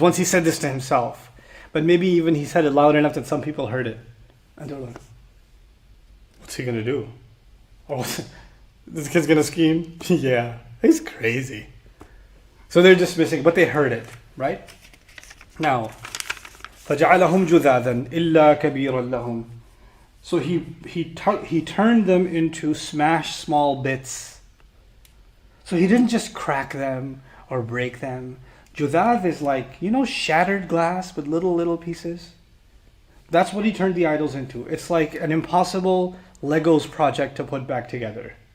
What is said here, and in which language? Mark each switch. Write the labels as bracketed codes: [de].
[en] Once he said this to himself, but maybe even he said it loud enough that some people heard it. And they're like, what's he going to do? Or This kid's gonna scheme? Yeah, he's crazy. So they're dismissing, but they heard it, right? Now, [ar] فَجَعَلَهُمْ جُذَاذًا إِلَّا كَبِيرًا لَهُمْ. [en] So he turned them into smashed small bits. So he didn't just crack them or break them. Judhath is like, shattered glass with little pieces. That's what he turned the idols into. It's like an impossible Legos project to put back together.